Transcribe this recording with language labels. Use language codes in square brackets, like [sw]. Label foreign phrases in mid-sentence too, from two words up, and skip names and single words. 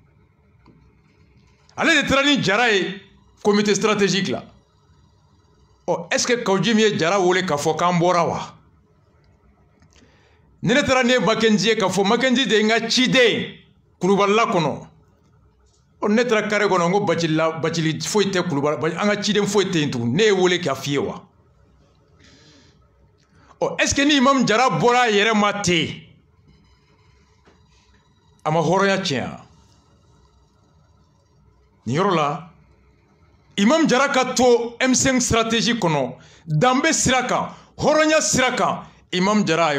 [bm] ale de taara ni Jara ye [fr] comité stratégique [bm] la ɔ [fr] est-ce que [bm] Kawju ye Jara wele k'a fɔ k'an bɔra wa ni ne taara ne ye Mackenzie ye k'a fɔ Mackenzie de ye n ka ciden Kulubalila kɔnɔ ɔ ne taara carré kɔnɔ n ko Bacili foyi tɛ Kulubali an ka ciden foyi tɛ yen tugun ne ye wele k'a f'i ye wa ɔ [fr] est-ce que [bm] ni Imam Jara bɔra a yɛrɛ ma ten a ma hɔrɔnya tiɲɛ nin yɔrɔ la Imam Jara ka to M5 stratégie kɔnɔ danbe sira kan hɔrɔnya sira kan Imam Jara a